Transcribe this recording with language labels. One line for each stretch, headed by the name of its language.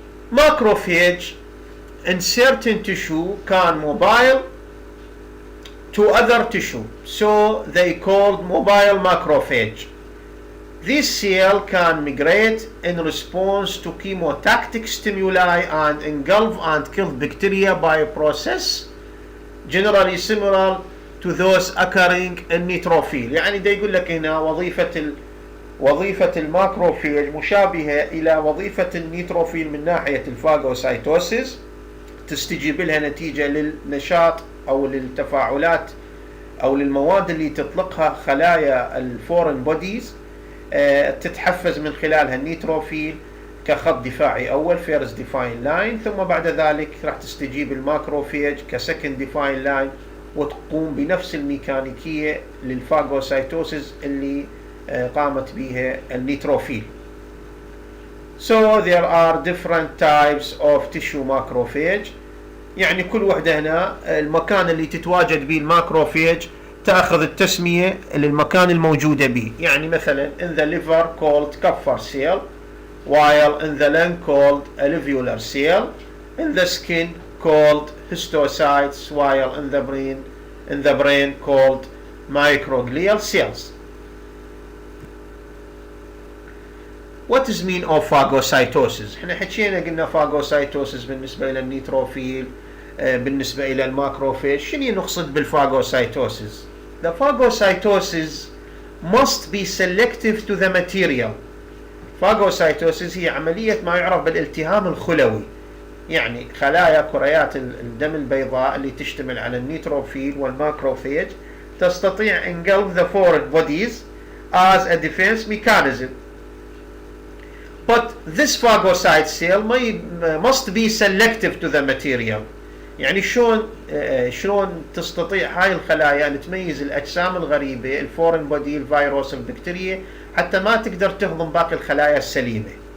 English: Macrophage in certain tissue can mobile to other tissue, so they called mobile macrophage. This cell can migrate in response to chemotactic stimuli and engulf and kill bacteria by a process generally similar to those occurring in neutrophil.
Arabic: يعني دا يقول لك هنا وظيفة الماكروفيج مشابهة إلى وظيفة النيتروفيل من ناحية الفاغوسايتوسيس، تستجيب لها نتيجة للنشاط أو للتفاعلات أو للمواد اللي تطلقها خلايا الفورين بوديز، تتحفز من خلالها النيتروفيل كخط دفاعي أول فيرست ديفاين لاين، ثم بعد ذلك راح تستجيب الماكروفيج كسكند ديفاين لاين وتقوم بنفس الميكانيكية للفاغوسايتوسيس اللي قامت بها النيتروفيل.
English: So there are different types of tissue macrophage.
Arabic: يعني كل وحدة هنا المكان اللي تتواجد به الماكروفيج تأخذ التسمية للمكان الموجودة به. يعني مثلا
English: in the liver called Kupffer cell, while in the lung called alveolar cell, in the skin called histocytes, while in the brain called microglial cells. What is mean of phagocytosis؟
Arabic: احنا حكينا قلنا phagocytosis بالنسبة إلى النيتروفيل، بالنسبة إلى الماكروفيج. شنو نقصد بالphagocytosis؟
English: The phagocytosis must be selective to the material.
Arabic: phagocytosis هي عملية ما يعرف بالالتهام الخلوي، يعني خلايا كريات الدم البيضاء اللي تشتمل على النيتروفيل والماكروفيج تستطيع
English: engulf the foreign bodies as a defense mechanism. But this phagocyte cell must be selective to the material.
Arabic: يعني شلون تستطيع هاي الخلايا أن تميز الأجسام الغريبة الفورين بودي الفيروس البكتيريا حتى ما تقدر تهضم باقي الخلايا السليمة.